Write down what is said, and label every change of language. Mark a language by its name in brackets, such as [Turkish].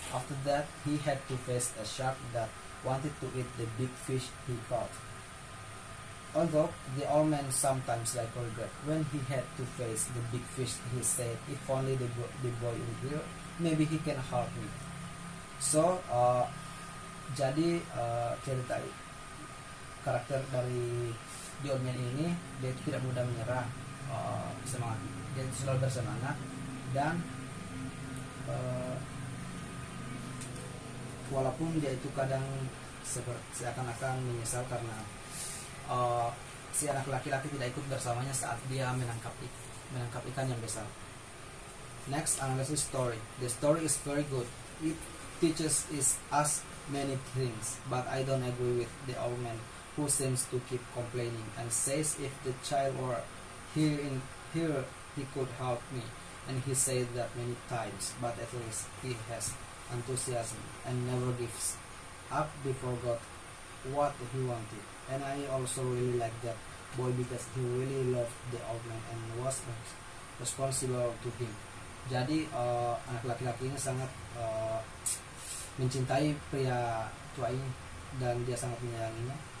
[English] After that, he had to face a shark that wanted to eat the big fish he caught. Although the old man sometimes like regret when he had to face the big fish, he said, "If only the boy in here, maybe he can help me." [Indonesian] So, jadi cerita karakter dari The Old Man ini, dia itu tidak mudah menyerah, semangat, dia itu selalu bersemangat, dan walaupun dia itu kadang seakan-akan menyesal karena si anak laki-laki tidak ikut bersamanya saat dia menangkap ikan yang besar. [English] Next, analysis story. The story is very good. It teaches us many things, but I don't agree with the old man who seems to keep complaining and says if the child were here he could help me, and he said that many times, but at least he has enthusiasm and never gives up before God what he wanted. And I also really like that boy because he really loved the old man and was responsible to him. [Indonesian] Jadi anak laki-laki ini sangat mencintai pria tua ini dan dia sangat menyayanginya.